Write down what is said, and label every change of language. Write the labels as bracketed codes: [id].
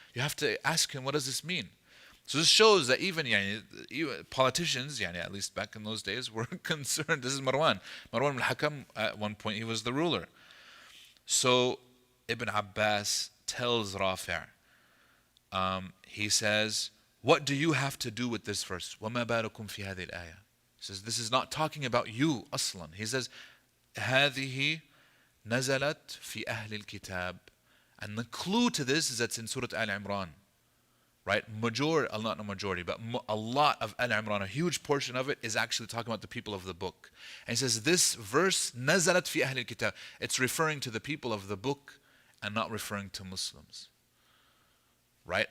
[en] You have to ask him, what does this mean? So this shows that even politicians, at least back in those days, were concerned. This is Marwan. Marwan al-Hakam, at one point he was the ruler. So Ibn Abbas tells Rafi', he says, what do you have to do with this verse? [ar] وَمَا بَالُكُمْ فِي هَذِهِ الْآيَةِ. [en] He says, this is not talking about you, aslan. He says, [ar] هذه نزلت في أهل الكتاب. [en] And the clue to this is that's in Surah Al-Imran. Right? Not a majority, but a lot of Al-Imran, a huge portion of it is actually talking about the people of the book. And he says, this verse, [ar] نزلت في أهل الكتاب. [en] It's referring to the people of the book and not referring to Muslims. Right?